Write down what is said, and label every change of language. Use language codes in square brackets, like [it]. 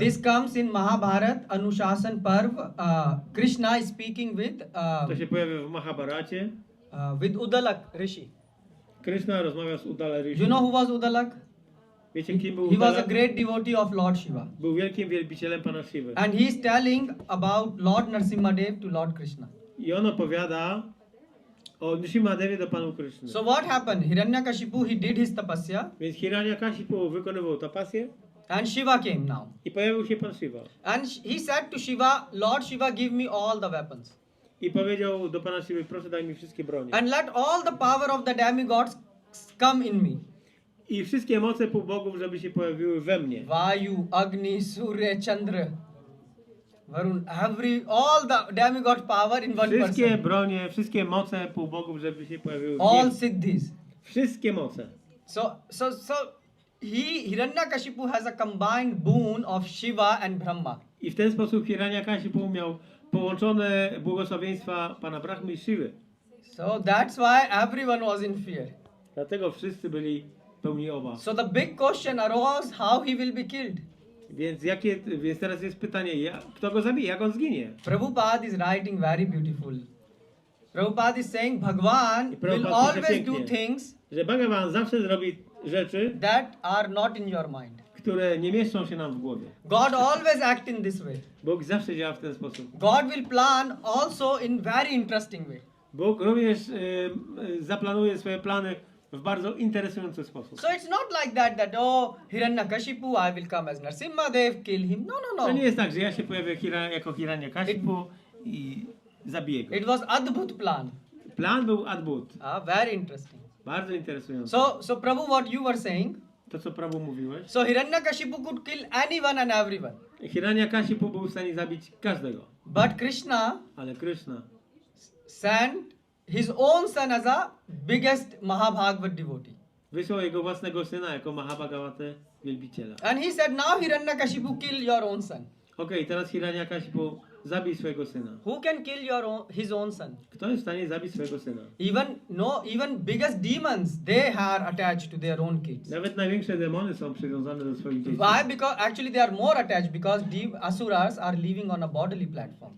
[en] This comes in Mahabharat Anushasan Parv. Krishna is speaking [pl] To się pojawia w Mahabharacie. [en] with Udalak Rishi. [pl] Krishna rozmawia z Udala Rishi. [en] You know who was Udalak? [pl] Wiecie, kim był [en] He was a [pl] Udalak? [en] great devotee of Lord Shiva. [pl] Był wielkim wielbicielem Pana Shiwy. [en] And he is telling about Lord Nrisimhadeva to Lord Krishna. [pl] I on opowiada o Nrisimhadewie do Panu Krishny. [en] So what happened? Hiranyakashipu, he did his tapasya [pl] Więc Hiranyakashipu wykonywał tapasję [en] and Shiva came now. [pl] i pojawił się Pan Shiva. [en] And he said to Shiva, Lord Shiva, give me all the weapons. [pl] I powiedział do Pana Shiwy, proszę daj mi wszystkie bronie. [en] And let all the power of the demigods come in me. [pl] I wszystkie moce półbogów, żeby się pojawiły we mnie. [en] Vayu, Agni, Surya, Chandra, Varun, all the demigod power in one [pl] Wszystkie [en] person. [pl] bronie, wszystkie moce półbogów, żeby się pojawiły w [en] All [pl] mnie. [en] siddhis. [pl] Wszystkie moce. [en] So Hiranyakashipu has a combined boon of Shiva and Brahma. [pl] I w ten sposób Hiranyakashipu miał połączone błogosławieństwa Pana Brahmy i Shiwy. [en] So that's why everyone was in fear. [pl] Dlatego wszyscy byli pełni obaw. [en] So the big question arose how he will be killed. [pl] Więc teraz jest pytanie, kto go zabije, jak on zginie? [en] Prabhupada is writing very beautiful. Prabhupada is saying Bhagwan will [pl] Prabhupada [en] always [pl] pisze do pięknie, [en] things [pl] że Bhagavan zawsze zrobi rzeczy, [en] that are not in your mind. [pl] które nie mieszczą się nam w głowie. [en] God always act in this way. [pl] Bóg zawsze działa w ten sposób. [en] God will plan also in very interesting way. [pl] Bóg również zaplanuje swoje plany w bardzo interesujący sposób. [en] So it's not like that Hiranyakashipu, I will come as Narasimhadeva, kill him. No. [pl] To nie jest tak, że ja się pojawię jako Hiranyakashipu i zabiję go. [en] It was Adbut plan. [pl] Plan był Adbut. [en] Very interesting. [pl] Bardzo interesujący. [en] So Prabhu, what you were saying? [pl] To, co Prabhu mówiłeś. [en] So Hiranyakashipu could kill anyone and everyone. [pl] Hiranyakashipu był w stanie zabić każdego. [en] But Krishna [pl] Ale Krishna [en] sent his own son as a biggest Mahabhagavad devotee. [pl] wysłał jego własnego syna jako Mahabhagavata wielbiciela. [en] And he said, now Hiranyakashipu, kill your own son. [pl] Okej, teraz Hiranyakashipu zabij swojego syna. [en] Who can kill his own son? [pl] Kto jest w stanie zabić swojego syna? [en] Even biggest demons, they are attached to their own kids. [pl] Nawet największe demony są przywiązane do swoich dzieci. [en] Why? Because actually they are more attached because asuras are living on a bodily platform.